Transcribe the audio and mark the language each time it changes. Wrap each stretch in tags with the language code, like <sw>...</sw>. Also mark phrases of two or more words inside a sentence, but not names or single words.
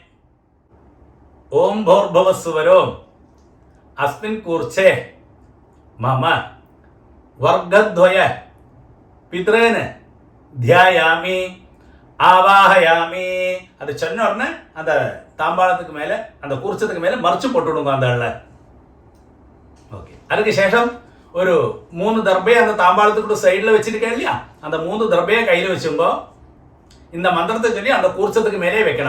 <sa>ओम भूर्भुवस्सुवरो अस्मिन् कूर्चे मम वर्गद्वय पितॄन् ध्यायामि ஆவாஹயாமி.</sa> <ta>அது சொன்ன உடனே அந்த தாம்பாளத்துக்கு மேலே அந்த கூர்ச்சத்துக்கு மேலே மறைச்சு போட்டுவிடுங்க அந்த ஆள. ஓகே, அதுக்கு சேஷம் ஒரு 3 தர்பையை அந்த தாம்பாளத்துக்கு சைடில் வச்சிருக்கேன் இல்லையா, அந்த 3 தர்பையை கையில் வச்சுங்கோ. இந்த மந்திரத்தை சொல்லி அந்த கூர்ச்சத்துக்கு மேலே வைக்கணும்.</ta>